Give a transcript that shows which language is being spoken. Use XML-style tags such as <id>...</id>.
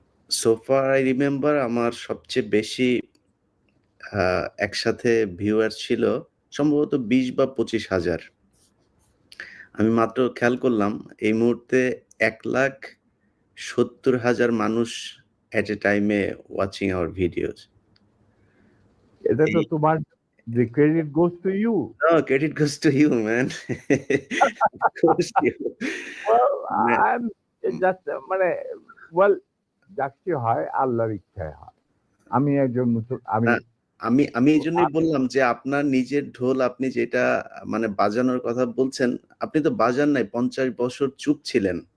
<en>so far I remember</en> <bn>আমার সবচেয়ে বেশি একসাথে ভিউয়ার ছিল সম্ভবত 20 বা 25,000। আমি মাত্র খেয়াল করলাম এই মুহূর্তে 1,70,000 মানুষ</bn> <en>At a টাইমে watching our videos.</en> <bn>এটা তো তোমার,</bn> <en>the credit goes to you. No, credit goes to you, man. It goes to you. Well, মানে I'm just</en> <bn>মানে well, যাকে হয় আল্লাহর ইচ্ছায় হয়। আমি একজন আমি না, আমি এইজন্যই বললাম যে আপনার নিজের ঢোল আপনি যেটা মানে বাজানোর কথা বলছেন, আপনি তো বাজান নাই, 50 বছর চুপ ছিলেন।</bn>